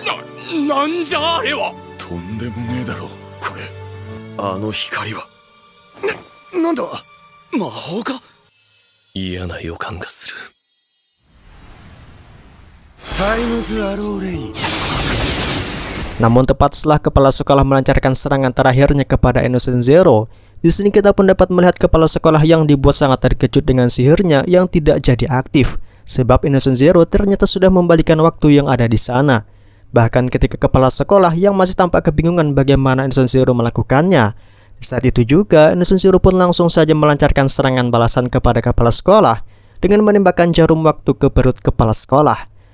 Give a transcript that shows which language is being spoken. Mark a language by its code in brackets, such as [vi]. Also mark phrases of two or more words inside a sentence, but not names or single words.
[ja] なんじゃあれは。とんでもねえだろこれ。あの光はなんだ。魔法か。嫌な予感がする。タイムズアローレイ。 [id] Namun tepat setelah kepala sekolah melancarkan serangan terakhirnya kepada Innocent Zero, di sini kita pun dapat melihat kepala sekolah yang dibuat sangat terkejut dengan sihirnya yang tidak jadi aktif, sebab Innocent Zero ternyata sudah membalikan waktu yang ada di sana. Bahkan ketika kepala sekolah yang masih tampak kebingungan bagaimana Innocent Zero melakukannya, saat itu juga Innocent Zero pun langsung saja melancarkan serangan balasan kepada kepala sekolah dengan menembakkan jarum waktu ke perut kepala sekolah.